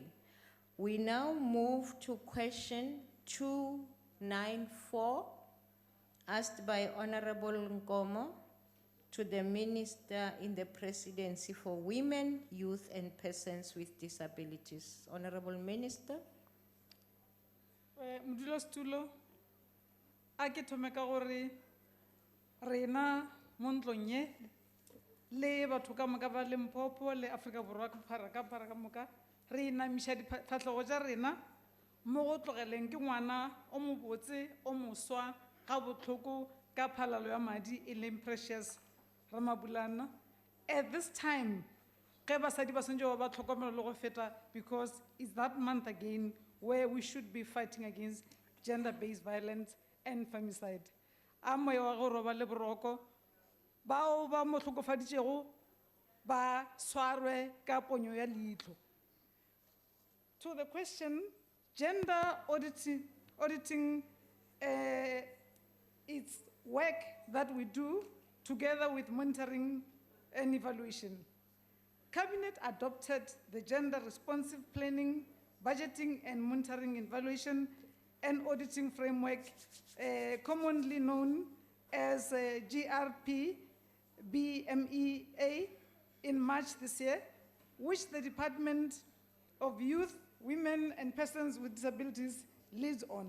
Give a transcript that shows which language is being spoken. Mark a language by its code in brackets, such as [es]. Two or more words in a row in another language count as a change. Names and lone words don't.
[en] We now move to question 294, asked by Honorable Nkomo to the Minister in the Presidency for Women, Youth and Persons with Disabilities. Honorable Minister. [nso] Modulasetulo, a ke thome ka gore rena mo ntlong ye le batho ka moka ba Limpopo le Afrika Borwa ka phara ka moka re inamiša diphatlhogo tša rena mo go tlogeleng ke ngwana o mo botse o moswa ka botlhoko ka phalalo ya madi e leng Precious Ramabulana. [en] At this time, [nso] ge basadi ba swantse ba tlhokomelo le go feta, [en] because it's that month again where we should be fighting against gender-based violence and femicide. [nso] A moya wa go roba le boroko bao ba mo tlhokofaditšego ba swarwe ka ponyo ya leihlo. [en] To the question, gender auditing it's work that we do together with monitoring and evaluation. Cabinet adopted the gender responsive planning, budgeting and monitoring evaluation and auditing framework, commonly known as GRP BMEA, in March this year, which the Department of Youth, Women and Persons with Disabilities leads on.